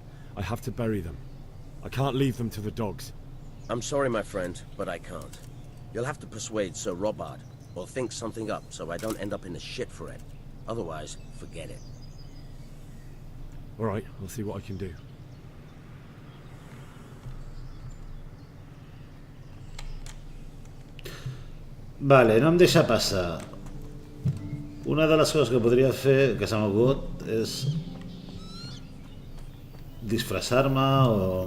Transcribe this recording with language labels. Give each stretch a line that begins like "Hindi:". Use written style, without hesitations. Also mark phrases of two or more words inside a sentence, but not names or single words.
English: I have to bury them. I can't leave them to the dogs. I'm sorry, my friend, but I can't. You'll have to persuade Sir Robard, or think something up so I don't end up in the shit for it. Otherwise, forget it. All right, I'll see what I can do.
Catalan: Vale, no em deixa passar. Una de les coses que podria fer, que s'ha mogut, és disfressar-me o...